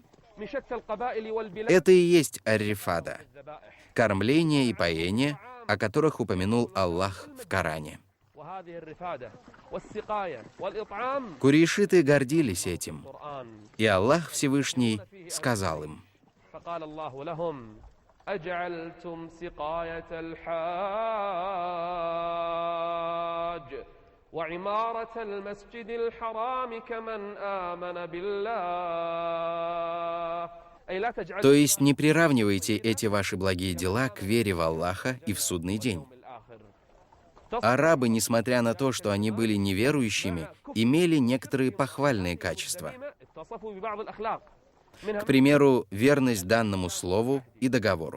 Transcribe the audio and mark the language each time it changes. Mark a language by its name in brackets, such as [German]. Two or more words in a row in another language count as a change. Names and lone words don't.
[Russian] Это и есть ар-рифада — кормление и поение, о которых упомянул Аллах в Коране. Курейшиты гордились этим, и Аллах Всевышний сказал им: [Arabic] أجعلتم سقاية الحاج وعمارة المسجد الحرام كمن آمن بالله. [Russian] То есть не приравнивайте эти ваши благие дела к вере в Аллаха и в судный день. Арабы, несмотря на то, что они были неверующими, имели некоторые похвальные качества. К примеру, верность данному слову и договору.